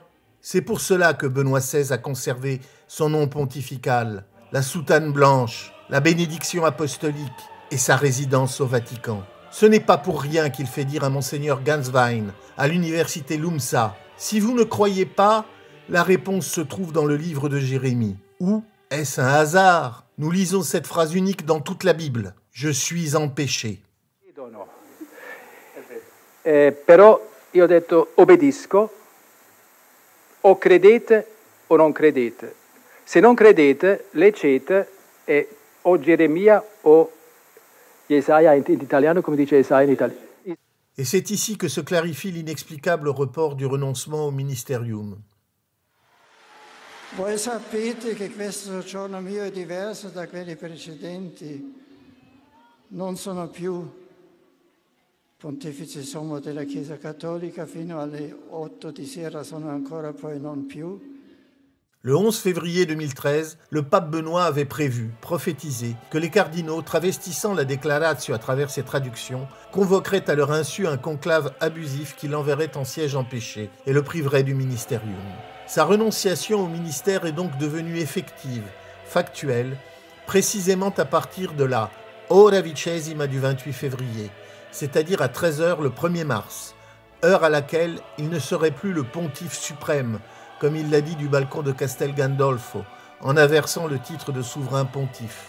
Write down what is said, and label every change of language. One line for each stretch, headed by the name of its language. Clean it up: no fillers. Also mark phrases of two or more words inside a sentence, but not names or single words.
French: C'est pour cela que Benoît XVI a conservé son nom pontifical, la soutane blanche, la bénédiction apostolique et sa résidence au Vatican. Ce n'est pas pour rien qu'il fait dire à Monseigneur Ganswein, à l'université LUMSA, « Si vous ne croyez pas, la réponse se trouve dans le livre de Jérémie. » Ou est-ce un hasard? Nous lisons cette phrase unique dans toute la Bible. « Je suis en péché. »
Italian: Però io ho detto obbedisco, o credete o non credete. Se non credete, leggete o Geremia o Jesaja in italiano, come dice Jesaja in italiano.
French: Et c'est ici que se clarifie l'inexplicable report du renoncement au ministerium.
Italian: Voi sapete che questo giorno mio è diverso da quelli precedenti. Non sono più pontefice sommo della Chiesa Cattolica, fino alle 8 di sera sono ancora poi non più.
French: Le 11 février 2013, le pape Benoît avait prévu, prophétisé, que les cardinaux, travestissant la Declaratio à travers ses traductions, convoqueraient à leur insu un conclave abusif qui l'enverrait en siège empêché et le priverait du ministérium. Sa renonciation au ministère est donc devenue effective, factuelle, précisément à partir de la
Latin: Ora Vicesima
French: du 28 février, c'est-à-dire à 13h le 1er mars, heure à laquelle il ne serait plus le pontife suprême, comme il l'a dit du balcon de Castel Gandolfo, en inversant le titre de souverain pontife.